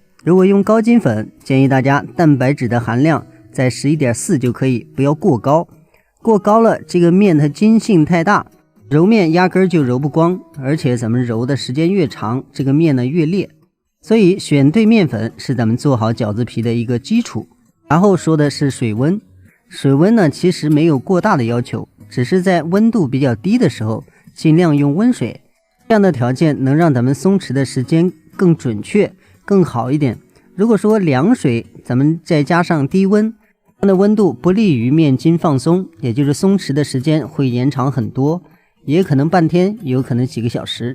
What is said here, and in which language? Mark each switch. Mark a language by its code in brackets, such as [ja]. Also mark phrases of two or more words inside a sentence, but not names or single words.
[zh] 如果用高筋粉，建议大家蛋白质的含量在 11.4 就可以，不要过高。过高了，这个面它筋性太大，揉面压根就揉不光，而且咱们揉的时间越长，这个面呢越裂。所以选对面粉是咱们做好饺子皮的一个基礎。然後說的是水溫，水溫呢其實沒有過大的要求，只是在溫度比較低的時候盡量用溫水，這樣的條件能讓咱們鬆弛的時間更準確更好一點。如果說涼水咱們再加上低溫，這樣的溫度不利於面筋放鬆，也就是鬆弛的時間會延長很多，也可能半天，有可能幾個小時。